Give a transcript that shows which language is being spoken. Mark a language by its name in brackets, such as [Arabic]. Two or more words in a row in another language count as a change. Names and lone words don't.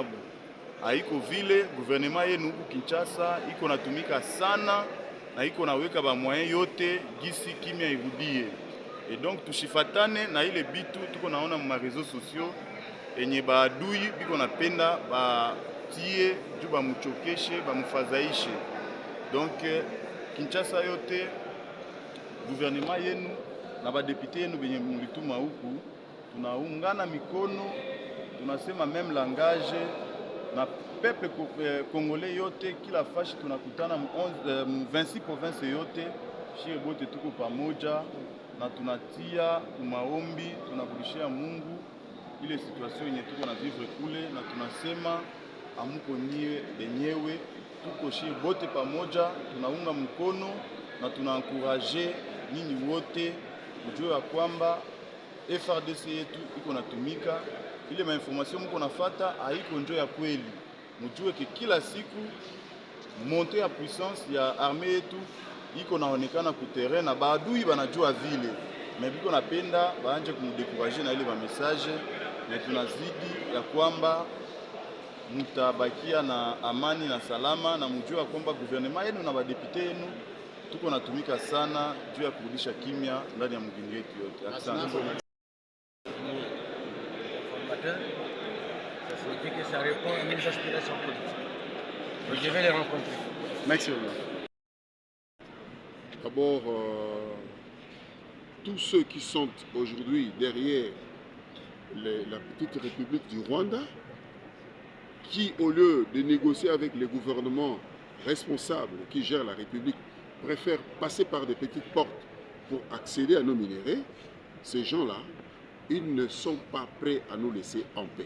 [Swahili] Haiko vile, gouvernement yenu huku Kinshasa iko natumika sana na iko naweka ba moyen yote gisi kimya irudie. [French] Et donc [Swahili] tushifatane na ile bitu tuko naona ma [French] réseaux sociaux [Swahili] enye baadui biko napenda batie juu bamuchokeshe bamufadhaishe. Donc Kinshasa yote gouvernement yenu na badepute yenu benye mulituma huku tunaungana mikono, tunasema même langage na peuple congolais yote, kila fashi tunakutana 26 province yote, shie bote tuko pamoja na tunatia maombi, tunakurishia Mungu ile situation yenye tuko na vivre kule, na tunasema amuko nie benyewe, tuko shie bote pamoja, tunaunga mkono na tunaencourager nyinyi wote kujua kwamba FRDC yetu iko natumika. Ile mainformation mko nafata haiko njo ya kweli. Mjue ke kila siku monte ya puissance ya armée yetu iko naonekana ku terrain na baadui banajua vile. Mais biko napenda baanje kumdekurager na ile ba message, na tunazidi ya kwamba mutabakia na amani na salama, na mjue kwamba gouvernement yenu na badepute yenu tuko natumika sana juu ya kurudisha kimya ndani ya mgini yetu yote. Asante. [French] Ça signifie que ça répond à mes aspirations politiques. Donc je vais les rencontrer. Merci. D'abord, tous ceux qui sont aujourd'hui derrière la petite république du Rwanda, qui au lieu de négocier avec les gouvernements responsables qui gèrent la République, préfèrent passer par des petites portes pour accéder à nos minéraux, ces gens-là, ils ne sont pas prêts à nous laisser en paix.